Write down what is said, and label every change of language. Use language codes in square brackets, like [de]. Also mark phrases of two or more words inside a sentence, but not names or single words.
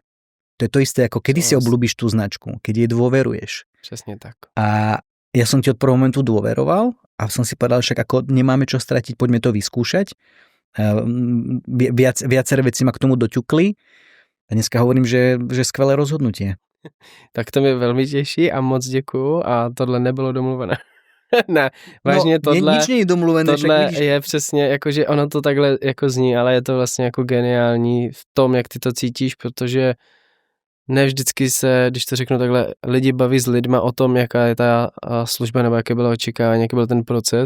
[sk] To je to isté, ako kedy si obľúbiš tú značku, keď jej dôveruješ. [cs] Přesně tak. [sk] A ja som ti od prvého momentu dôveroval a som si povedal, však ako nemáme čo stratiť, poďme to vyskúšať. Viaceré veci ma k tomu doťukli a dneska hovorím, že skvelé rozhodnutie. [cs] Tak to mě velmi těší a moc děkuju a tohle nebylo domluvené. Ne, vážně tohle, [sk] nič nie je domluvené. [cs] tohle je přesně, jakože ono to takhle jako zní, ale je to vlastně jako geniální v tom, jak ty to cítíš, protože ne vždycky se, když to řeknu takhle, lidi baví s lidma o tom, jaká je ta služba nebo jaké bylo očekávání, jaký byl ten proces.